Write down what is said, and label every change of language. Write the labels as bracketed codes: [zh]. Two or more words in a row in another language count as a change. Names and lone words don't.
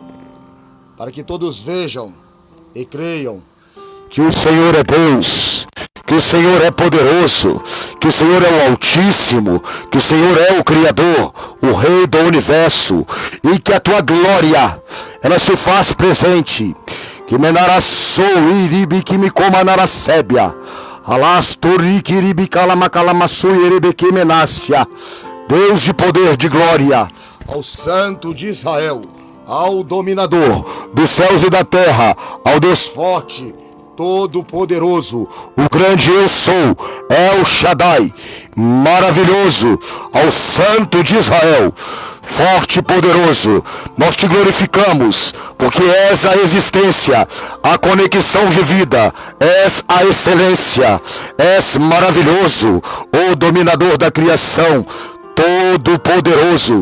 [pt] para que todos vejam e creiam que o Senhor é Deus, que o Senhor é poderoso, que o Senhor é o Altíssimo, que o Senhor é o Criador, o Rei do Universo, e que a Tua glória, ela se faz presente, que menarassou iribi que me coma naracébia, alastori iribi calamacalamassu iribi que menácia. Deus de poder, de glória, ao Santo de Israel, ao dominador dos céus e da terra, ao Deus forte, todo-poderoso, o grande eu sou, El Shaddai, maravilhoso, ao Santo de Israel, forte e poderoso, nós Te glorificamos, porque és a existência, a conexão de vida, és a excelência, és maravilhoso, o dominador da criação, todo-poderoso.